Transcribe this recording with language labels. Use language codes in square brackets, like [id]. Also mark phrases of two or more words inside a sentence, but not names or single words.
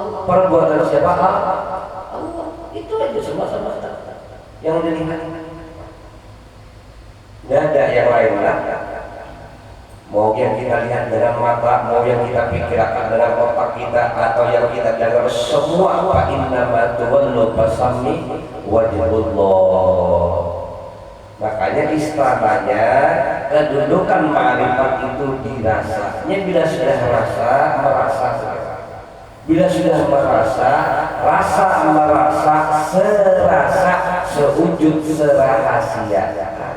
[id] Perbuatan siapa? Allah. Itu aja semata-mata yang dilihat. Tidak ada yang lain lah. Mau yang kita lihat dengan mata, mau yang kita pikirkan dengan otak kita, atau yang kita dengar, semua [ar] fa innama tuwallu fasami wajhullah. [id] Makanya istilahnya kedudukan ma'rifat itu dirasanya. Bila sudah merasa, bila sudah merasa, serasa, sewujud, serahasia.